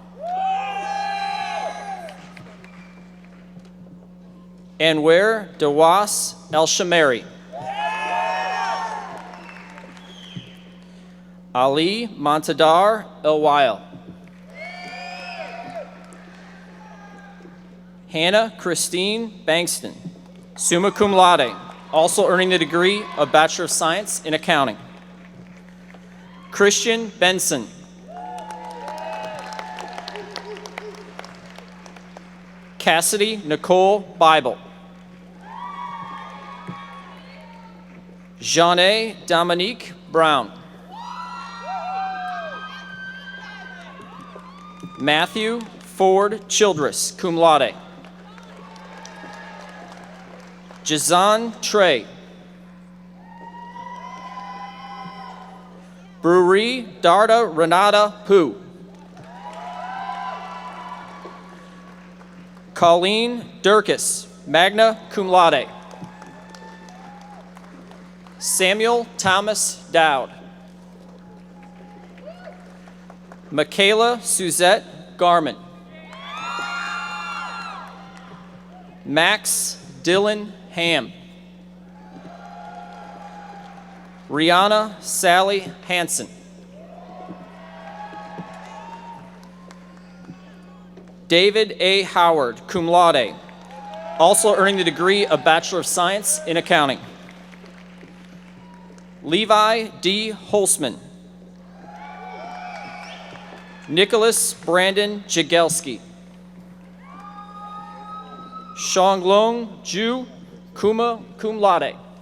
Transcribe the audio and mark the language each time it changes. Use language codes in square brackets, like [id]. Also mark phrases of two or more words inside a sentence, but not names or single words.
[en] Anwar Dawas El-Shamari. Ali Montadar El-Wail. Hannah Christine Bankston, [la] summa cum laude, [en] also earning the degree of Bachelor of Science in Accounting. Christian Benson. Cassidy Nicole Bible. Jeanne Dominique Brown. Matthew Ford Childress, [la] cum laude. [en] Jazan Trey. Brewery Darda Renata Pu. Colleen Durkis, [la] magna cum laude. [en] Samuel Thomas Dowd. Michaela Suzette Garman. Max Dylan Ham. Rihanna Sally Hansen. David A. Howard, [la] cum laude, [en] also earning the degree of Bachelor of Science in Accounting. Levi D. Holzman. Nicholas Brandon Jagelski. Shanglong Ju, [la] cum laude.